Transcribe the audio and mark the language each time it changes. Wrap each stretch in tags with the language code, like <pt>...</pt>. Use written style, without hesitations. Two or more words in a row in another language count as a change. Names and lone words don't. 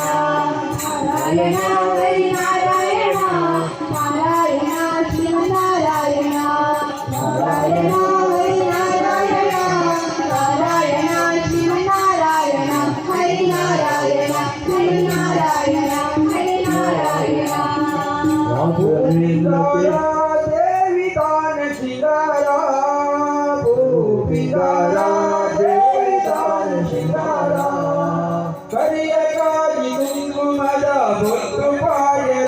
<kn>ನಾರಾಯಣ ಹರಿ ನಾರಾಯಣ ನಾರಾಯಣ ಶ್ರೀಮನ್ನಾರಾಯಣ. ನಾರಾಯಣ ಹರಿ ನಾರಾಯಣ ನಾರಾಯಣ ಶ್ರೀಮನ್ನಾರಾಯಣ. ಹರಿ ನಾರಾಯಣ ಹರಿ ನಾರಾಯಣ ಹರಿ ನಾರಾಯಣ.</kn> <tcy>ಭೂಪಿದಾರ ದೇವಿ ದಾನ ಶಿಂಗಾರ. ಭೂಪಿದಾರ ದೇವಿ ದಾನ ಶಿಂಗಾರ. ಕರಿಯ ಕಾಗಿ ಕುಂಕುಮದ ಬೊಟ್ಟು ಪಾಯರ.</tcy>